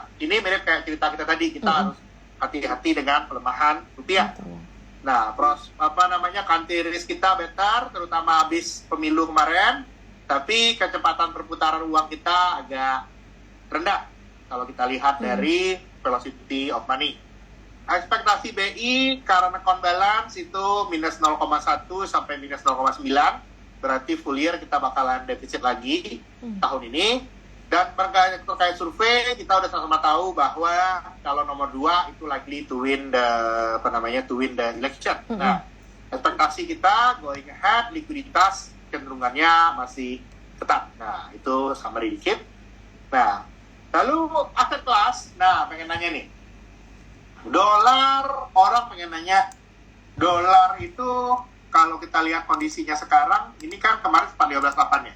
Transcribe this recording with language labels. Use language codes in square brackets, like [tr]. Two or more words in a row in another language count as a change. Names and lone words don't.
[id] Ini mirip kayak cerita kita tadi, kita harus hati-hati dengan pelemahan rupiah. Nah, [en] country risk [id] kita better, terutama habis pemilu kemarin, tapi kecepatan perputaran uang kita agak rendah kalau kita lihat dari [en] velocity of money. [id] Ekspektasi BI [en] current account balance [id] itu minus 0,1 sampai minus 0,9, berarti [en] full year [id] kita bakalan defisit lagi tahun ini. Dan terkait survei, kita udah sama-sama tahu bahwa kalau nomor 2 itu [en] likely to win the election. [id] Nah, ekspektasi kita [en] going ahead, [id] likuiditas cenderungannya masih tetap. Nah, itu summary dikit. Nah, lalu aset kelas. Nah, pengen nanya nih. Dolar, orang pengen nanya, dolar itu kalau kita lihat kondisinya sekarang, ini kan kemarin 15.8 ya.